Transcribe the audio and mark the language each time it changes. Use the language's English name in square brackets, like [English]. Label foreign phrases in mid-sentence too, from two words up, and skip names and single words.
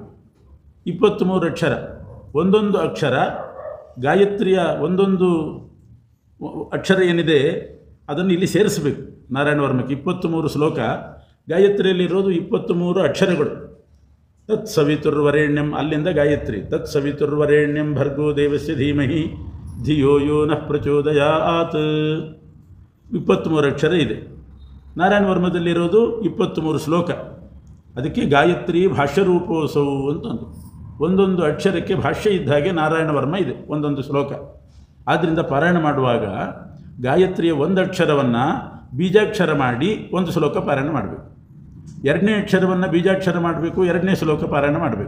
[Kannada] 23 ಅಕ್ಷರ, ಒಂದೊಂದು ಅಕ್ಷರ ಗಾಯತ್ರಿಯ ಒಂದೊಂದು ಅಕ್ಷರ ಏನಿದೆ ಅದನ್ನು ಇಲ್ಲಿ ಸೇರಿಸಬೇಕು. ನಾರಾಯಣ ವರ್ಮಕ್ಕೆ 23 ಶ್ಲೋಕ, ಗಾಯತ್ರಿಯಲ್ಲಿರೋದು 23 ಅಕ್ಷರಗಳು. [Sanskrit] ತತ್ ಸವಿತುರ್ವರೆಣ್ಯಂ, [Kannada] ಅಲ್ಲಿಂದ ಗಾಯತ್ರಿ. [Sanskrit] ತತ್ ಸವಿತುರ್ವರೆಣ್ಯಂ ಭರ್ಗೋ ದೇವಸ್ಯ ಧೀಮಹಿ ಧಿಯೋ ಯೋ ನಃ ಪ್ರಚೋದಯಾತ್. [Kannada] 23 ಅಕ್ಷರ ಇದೆ. ನಾರಾಯಣ ವರ್ಮದಲ್ಲಿರೋದು 23 ಶ್ಲೋಕ. ಅದಕ್ಕೆ ಗಾಯತ್ರಿ ಭಾಷ್ಯರೂಪೋತ್ಸವ ಅಂತಂದು, ಒಂದೊಂದು ಅಕ್ಷರಕ್ಕೆ ಭಾಷ್ಯ ಇದ್ದ ಹಾಗೆ ನಾರಾಯಣ ವರ್ಮ ಇದೆ, ಒಂದೊಂದು ಶ್ಲೋಕ. ಆದ್ದರಿಂದ ಪಾರಾಯಣ ಮಾಡುವಾಗ ಗಾಯತ್ರಿಯ ಒಂದು ಅಕ್ಷರವನ್ನು ಬೀಜಾಕ್ಷರ ಮಾಡಿ ಒಂದು ಶ್ಲೋಕ ಪಾರಾಯಣ ಮಾಡಬೇಕು, 2ನೇ ಅಕ್ಷರವನ್ನು ಬೀಜಾಕ್ಷರ ಮಾಡಬೇಕು, 2ನೇ ಶ್ಲೋಕ ಪಾರಾಯಣ ಮಾಡಬೇಕು.